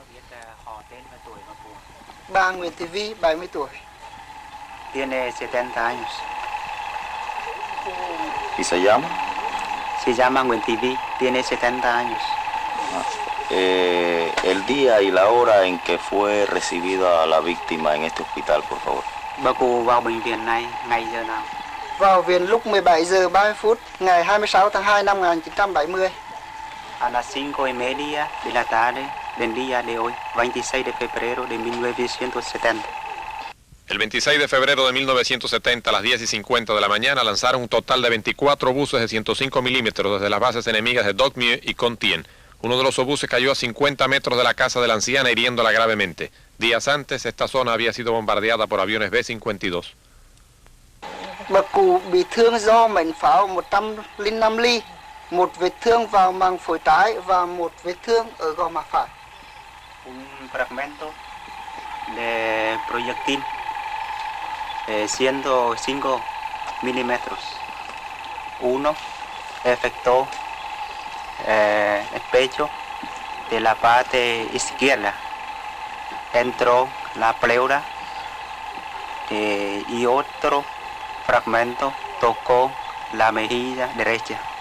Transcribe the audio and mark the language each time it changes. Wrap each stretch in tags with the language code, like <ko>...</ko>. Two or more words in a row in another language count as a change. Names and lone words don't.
<es>Tiene 70 años. ¿Y se llama? Se llama Nguyen TV, tiene 70 años. El día y la hora en que fue recibida la víctima en este hospital, por favor.</es> <vi>Bà cụ vào bệnh viện này ngày giờ nào? Vào viện lúc 17 giờ 30 phút ngày 26 tháng 2 năm 1970.</vi> <es>A las 5:30 de la tarde del día de hoy, 26 de febrero de 1970. El 26 de febrero de 1970, a las 10:50 de la mañana, lanzaron un total de 24 buses de 105 milímetros desde las bases enemigas de Doc Mue y Con Tien. Uno de los obuses cayó a 50 metros de la casa de la anciana, hiriéndola gravemente. Días antes, esta zona había sido bombardeada por aviones B-52.</es> <vi>Bà cụ bị thương do mảnh pháo 105 ly, một vết thương vào màng phổi trái và một vết thương ở gò má phải.</vi> <es>Un fragmento de proyectil 105 milímetros. Uno efectuó el pecho de la parte izquierda, entró la pleura y otro fragmento tocó la mejilla derecha.</es>